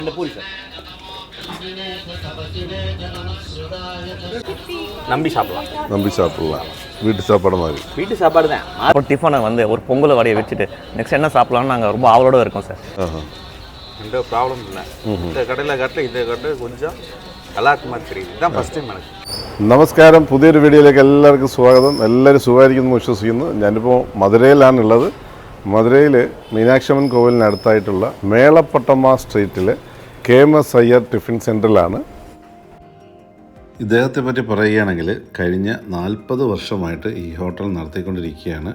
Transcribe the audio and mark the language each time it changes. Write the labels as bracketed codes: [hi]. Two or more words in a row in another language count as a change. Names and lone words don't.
[ta] இந்த பூரி சார் நம்பி சாப்பிடலாம். வீட்டு சாப்பாடு மாதிரி. வீட்டு சாப்பாடு தான். அப்புறம் டிஃபனை வந்து ஒரு பொங்கல் வடையை வச்சுட்டு நெக்ஸ்ட் என்ன சாப்பிடலாம்னு நாங்கள் ரொம்ப ஆவலோட இருக்கோம் சார். எந்த ப்ராப்ளம் இல்லை. இந்த கடையில் காட்டில் இந்த கடை கொஞ்சம் நல்லா இருக்க மாதிரி தெரியுது. இதுதான் [en] first time [ta] எனக்கு. [ml] നമസ്കാരം. പുതിയൊരു വീഡിയോയിലേക്ക് എല്ലാവർക്കും സ്വാഗതം. എല്ലാവരും സുഖമായിരിക്കുന്നു വിശ്വസിക്കുന്നു. ഞാനിപ്പോൾ മധുരയിലാണുള്ളത്. മധുരയിൽ മീനാക്ഷമ്മൻ കോവിലിനടുത്തായിട്ടുള്ള മേളപ്പട്ടമ്മ സ്ട്രീറ്റിൽ KMS അയ്യർ ടിഫിൻ സെൻറ്ററിലാണ്. ഇദ്ദേഹത്തെ പറ്റി പറയുകയാണെങ്കിൽ കഴിഞ്ഞ 40 വർഷമായിട്ട് ഈ ഹോട്ടൽ നടത്തിക്കൊണ്ടിരിക്കുകയാണ്.